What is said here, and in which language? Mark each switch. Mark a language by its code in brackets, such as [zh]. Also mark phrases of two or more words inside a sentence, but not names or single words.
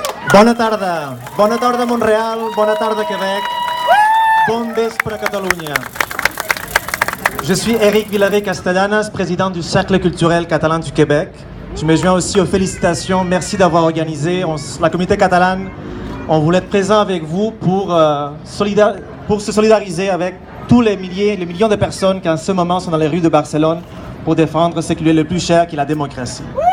[ca] Bona tarda Montréal, bona tarda Québec, bon vespre Catalunya. [fr] Je suis Éric Villaret-Castellanas, président du Cercle culturel catalan du Québec. Je me joins aussi aux félicitations, merci d'avoir organisé. La communauté catalane, on voulait être présent avec vous pour se solidariser avec tous les millions de personnes qui en ce moment sont dans les rues de Barcelone pour défendre ce qui lui est le plus cher, qui est la démocratie.